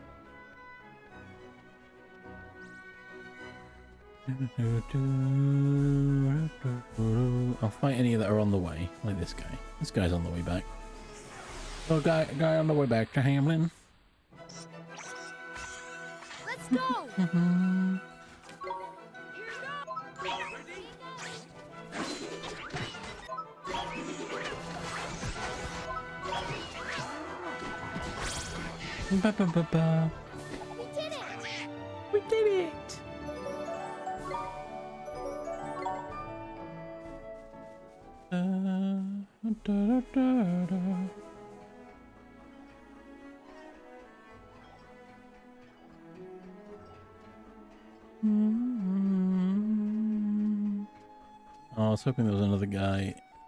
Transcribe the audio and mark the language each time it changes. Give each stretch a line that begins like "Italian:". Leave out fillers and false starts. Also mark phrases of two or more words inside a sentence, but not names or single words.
English: I'll fight any that are on the way, like this guy. This guy's on the way back. Oh, guy on the way back to Hamlin. Let's go! Ba, ba, ba, ba. We did it! We did it! Da, da, da, da. Oh, I was hoping there was another guy.